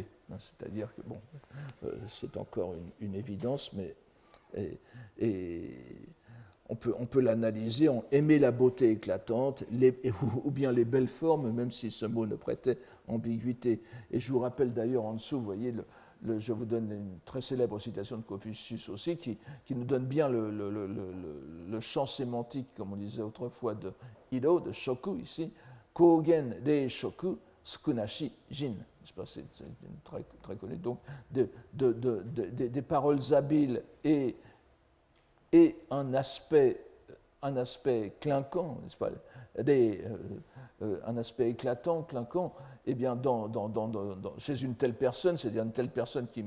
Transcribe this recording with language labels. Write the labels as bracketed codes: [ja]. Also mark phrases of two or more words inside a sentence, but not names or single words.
[fr] C'est-à-dire que, bon, c'est encore une évidence, mais on peut l'analyser en aimer la beauté éclatante, ou bien les belles formes, même si ce mot ne prêtait ambiguïté. Et je vous rappelle d'ailleurs en dessous, vous voyez, je vous donne une très célèbre citation de Confucius aussi, qui nous donne bien le champ sémantique, comme on disait autrefois, de Ido, de Shoku ici. [ja] 巧言令色、鮮なし仁. [fr] C'est très, très connu. Donc, des paroles habiles et un aspect clinquant, n'est-ce pas, un aspect éclatant, clinquant, eh bien, chez une telle personne, c'est-à-dire une telle personne